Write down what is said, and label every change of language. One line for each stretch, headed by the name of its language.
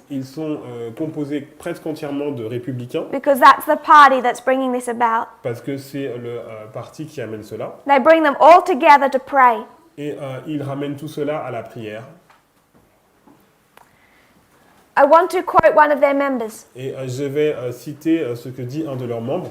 French: Ils sont composés presque entièrement de républicains
English: because that's the party that's bringing this about.
French: parce que c'est le parti qui amène cela.
English: They bring them all together to pray.
French: Et ils ramènent tout cela à la prière.
English: I want to quote one of their members.
French: Et je vais citer ce que dit un de leurs membres.